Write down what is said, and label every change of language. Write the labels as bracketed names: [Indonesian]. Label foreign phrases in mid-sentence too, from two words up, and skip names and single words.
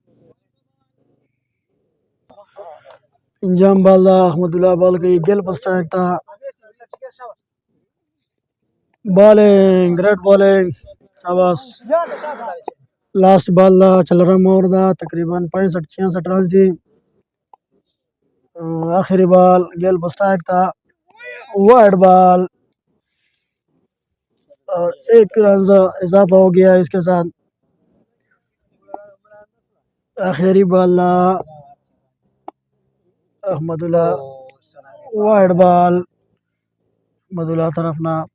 [Pashto] پنځم بال ده، احمد الله بال کوي، ګیل په سټرایک ده. [English] bowling great bowling شاباس. last ball [Pashto] ده، څلورم اور ده، تقریبا 65-66 رنز دي. آخری بال ګیل په سټرایک ده، [Urdu] وائیڈ بال اور 1 رن اضافہ ہو گیا اسکے ساتھ. آخری بال احمداللہ وائیڈ بال احمداللہ طرف نا.